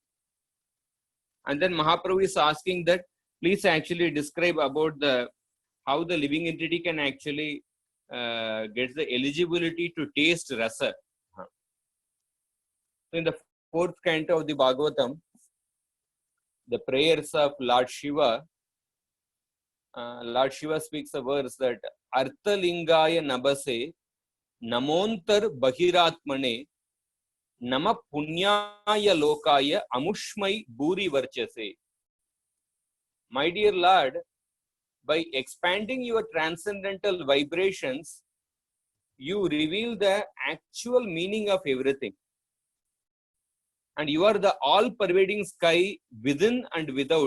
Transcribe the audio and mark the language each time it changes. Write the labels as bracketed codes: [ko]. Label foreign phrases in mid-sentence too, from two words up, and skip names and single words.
[en] And then Mahaprabhu is asking that please actually describe about the how the living entity can actually get the eligibility to taste rasa. So in the fourth canto of the Bhagavatam, the prayers of Lord Shiva, Lord Shiva speaks a verse that [sa] अर्थलिङ्गाय नभसे नमोऽन्तर् बहिरात्मने नमः पुण्याय लोकाय अमुष्मै भूरि वर्चसे. [en] My dear Lord, by expanding your transcendental vibrations, you reveal the actual meaning of everything. And you are the all-pervading sky within and without.